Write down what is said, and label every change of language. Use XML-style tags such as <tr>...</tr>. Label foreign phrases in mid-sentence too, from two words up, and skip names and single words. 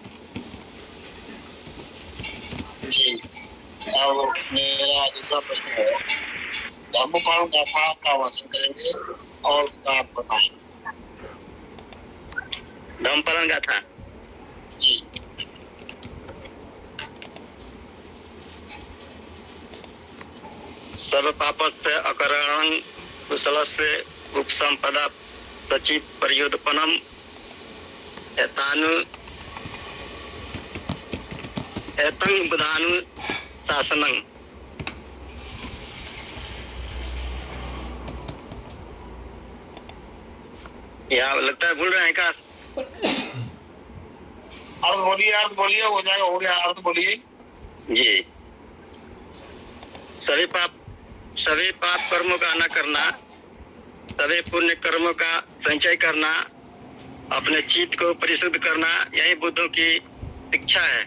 <hi>जी, अब मेरा दूसरा प्रश्न है, धम्मपाल गाथा का वाचन करेंगे और उसका अर्थ बताएं। धम्मपालन गाथा। जी,</hi> <pi>सर्व पापस्य अकरणं कुशलस्य उपसंपदा सचित प्रयोदपनम एतं बुधानु शासनं।</pi> <hi>यहाँ लगता है भूल रहे हैं क्या? अर्थ बोलिए, हो जाएगा, हो गया, अर्थ बोलिए। जी, सभी पाप कर्मों का न करना, सभी पुण्य कर्मों का संचय करना, अपने चित्त को परिशुद्ध करना, यही बुद्धों की शिक्षा है।</hi>